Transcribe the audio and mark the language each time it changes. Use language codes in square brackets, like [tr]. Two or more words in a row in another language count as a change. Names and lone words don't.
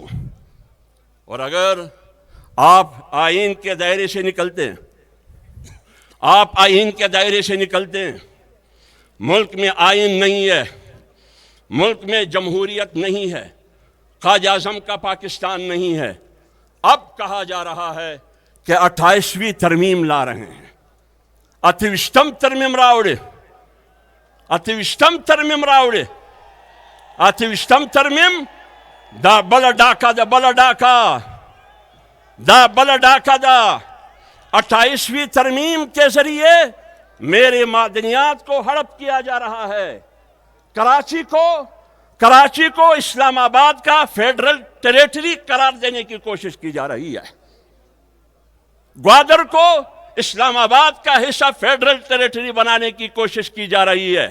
[ur] اور اگر آپ آئین کے دائرے سے نکلتے ہیں، آپ آئین کے دائرے سے نکلتے ہیں، ملک میں آئین نہیں ہے، ملک میں جمہوریت نہیں ہے، قائد اعظم کا پاکستان نہیں ہے. اب کہا جا رہا ہے کہ 28ویں ترمیم لا رہے ہیں. [ps] 28م ترمیم راوڑے، 28م ترمیم راوڑے، 28م ترمیم دا بل ڈاکا دا بل ڈاکا دا بل ڈاکا دا. [ur] 28ویں ترمیم کے ذریعے میرے معدنیات کو ہڑپ کیا جا رہا ہے. کراچی کو اسلام آباد کا [en] federal territory [ur] قرار دینے کی کوشش کی جا رہی ہے. گوادر کو اسلام آباد کا حصہ [en] federal territory [ur] بنانے کی کوشش کی جا رہی ہے.